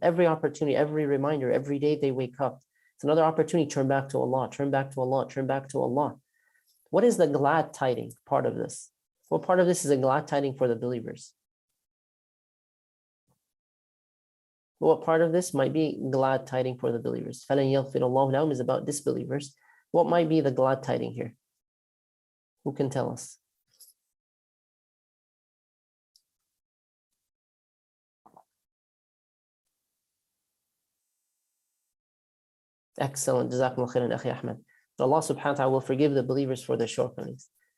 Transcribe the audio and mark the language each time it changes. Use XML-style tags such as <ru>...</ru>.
<en>Every opportunity, every reminder, every day they wake up. It's another opportunity, turn back to Allah, turn back to Allah, turn back to Allah. What is the glad tiding part of this? Well, part of this is a glad tiding for the believers. What part of this might be glad tiding for the believers?</en> <ar>فَلَنْ يَغْفِرَ اللَّهُ لَهُمْ</ar> <en>is about disbelievers. What might be the glad tiding here? Who can tell us? Excellent. Jazakumullah khairan, Akhi Ahmed. Allah subhanahu wa ta'ala will forgive the believers for their shortcomings.</en>